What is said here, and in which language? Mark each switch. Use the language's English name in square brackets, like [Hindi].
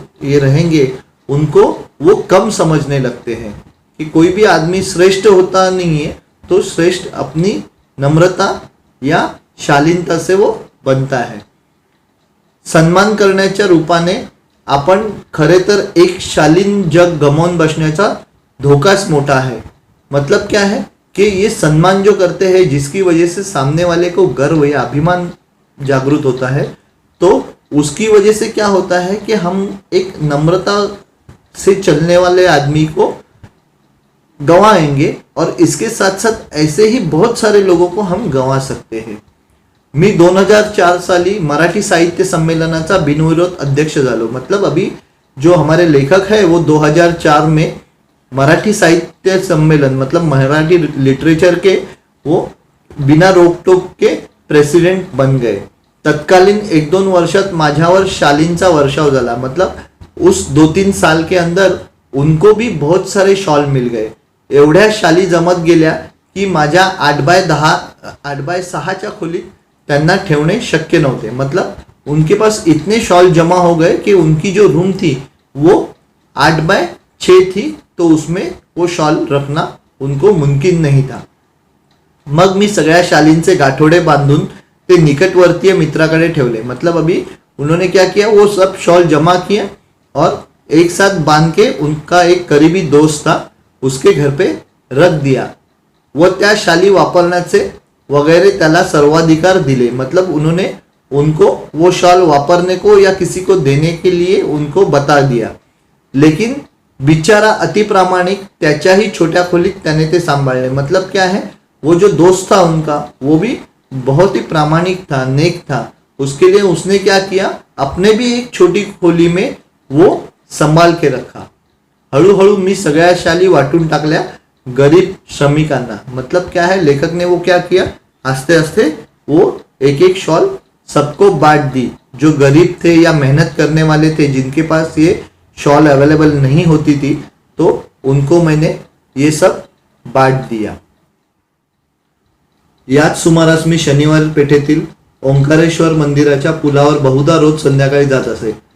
[Hindi] ये रहेंगे उनको वो कम समझने लगते हैं कि कोई भी आदमी श्रेष्ठ होता नहीं है, तो श्रेष्ठ अपनी नम्रता या शालीनता से वो बनता है। [Marathi] सन्मान करण्याच्या रूपाने आपण खरे तर एक शालीन जग गमावून बसण्याचा धोकाच मोठा है। [Hindi] मतलब क्या है कि ये सम्मान जो करते हैं जिसकी वजह से सामने वाले को गर्व या अभिमान जागृत होता है, तो उसकी वजह से क्या होता है कि हम एक नम्रता से चलने वाले आदमी को गंवाएंगे और इसके साथ साथ ऐसे ही बहुत सारे लोगों को हम गंवा सकते हैं। [Marathi] मी 2004 साली मराठी साहित्य संमेलनाचा बिनविरोध अध्यक्ष झालो। [Hindi] मतलब अभी जो हमारे लेखक है वो 2004 में मराठी साहित्य सम्मेलन मतलब मराठी लिटरेचर के वो बिना रोकटोक के प्रेसिडेंट बन गए। [Marathi] तत्कालीन 1-2 वर्षात माझ्यावर शालींचा वर्षाव झाला। [Hindi] मतलब उस 2-3 साल के अंदर उनको भी बहुत सारे शॉल मिल गए। [Marathi] एवढ्या शाली जमत गेल्या की माझ्या 8x6 खोलीत त्यांना ठेवणे शक्य नव्हते। [Hindi] मतलब उनके पास इतने शॉल जमा हो गए कि उनकी जो रूम थी वो 8x6 थी, तो उसमें वो शॉल रखना उनको मुमकिन नहीं था। [Marathi] मग मी सगळ्या शालींचे गाठोडे बांधून ते निकटवर्तीय मित्राकडे ठेवले। [Hindi] मतलब अभी उन्होंने क्या किया, वो सब शॉल जमा किया और एक साथ बांध के उनका एक करीबी दोस्त था उसके घर पे रख दिया। [Marathi] वो त्या शाली वापरण्याचे वगैरह त्याला सर्वाधिकार दिले। [Hindi] मतलब उन्होंने उनको वो शॉल वापरने को या किसी को देने के लिए उनको बता दिया। [Marathi] लेकिन बिचारा अति प्रामाणिक त्याच्याही छोट्या खोलीत त्याने ते सांभाळले। [Hindi] मतलब क्या है, वो जो दोस्त था उनका वो भी बहुत ही प्रामाणिक था, नेक था। उसके लिए उसने क्या किया, अपने भी एक छोटी खोली में वो संभाल के रखा। [Marathi] हळूहळू मी सगळ्या शाली वाटून टाकल्या गरीब श्रमिकांना। [Hindi] मतलब क्या है, लेखक ने वो क्या किया, आस्ते आस्ते वो एक एक शॉल सबको बांट दी। जो गरीब थे या मेहनत करने वाले थे जिनके पास ये शॉल अवेलेबल नहीं होती थी, तो उनको मैंने ये सब बांट दिया। [Marathi] याच सुमारास मी शनिवार पेठेतील ओंकारेश्वर मंदिराच्या पुलावर बहुधा रोज संध्याकाळी जात असे।